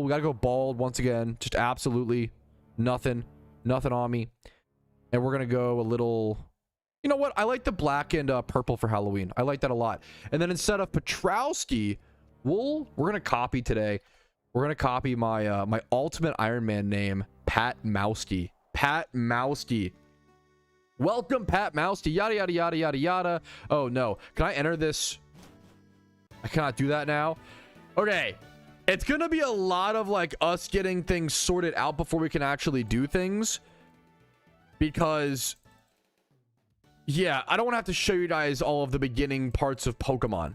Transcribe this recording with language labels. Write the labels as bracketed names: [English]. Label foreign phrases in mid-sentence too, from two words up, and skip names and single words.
[English] We gotta go bald once again. Just absolutely nothing on me. And we're gonna go a little. You know what? I like the black and purple for Halloween. I like that a lot. And then instead of Patrouski, we're gonna copy today. We're gonna copy my my ultimate Iron Man name, Pat Mousky. Pat Mousky. Welcome, Pat Mousky. Yada yada yada yada yada. Oh no! Can I enter this? I cannot do that now. Okay. It's going to be a lot of like us getting things sorted out before we can actually do things. Because, yeah, I don't want to have to show you guys all of the beginning parts of Pokemon.